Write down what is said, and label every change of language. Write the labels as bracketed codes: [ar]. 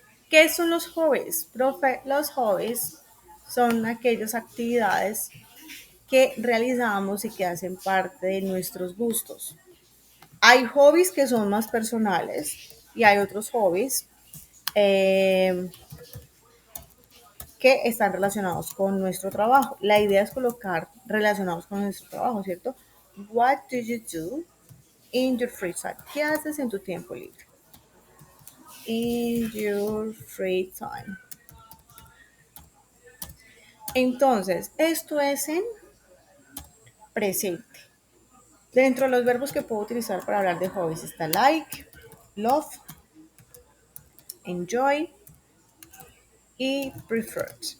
[es] ¿Qué son los hobbies? Profe, los hobbies son aquellas actividades que realizamos y que hacen parte de nuestros gustos. Hay hobbies que son más personales y hay otros hobbies eh, que están relacionados con nuestro trabajo. La idea es colocar relacionados con nuestro trabajo, ¿cierto? [en] What do you do in your free time? [es] ¿Qué haces en tu tiempo libre? [en] In your free time. [es] Entonces, esto es en presente. Dentro de los verbos que puedo utilizar para hablar de hobbies está like, love, enjoy y preferred.